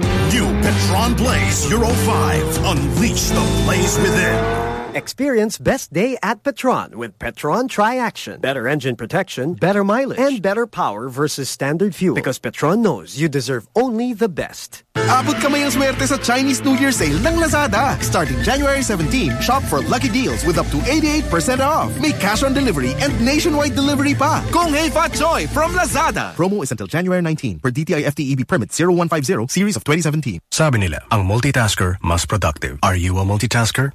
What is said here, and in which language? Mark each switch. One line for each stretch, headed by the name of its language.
English: New Petron Blaze Euro 5. Unleash the blaze within. Experience best day at Petron with Petron Tri-Action. Better engine protection, better mileage, and better power versus standard fuel. Because Petron knows you deserve only the best.
Filipino: Abot kamay ang swerte sa Chinese New Year sale ng Lazada.
English: Starting January 17, shop for lucky deals with up to 88% off. May cash on delivery and nationwide delivery pa. Kung hey fat joy from Lazada. Promo is until January 19 per DTI FTEB permit 0150 series of 2017.
Filipino: Sabi nila, ang multitasker mas productive.
English: Are you a multitasker?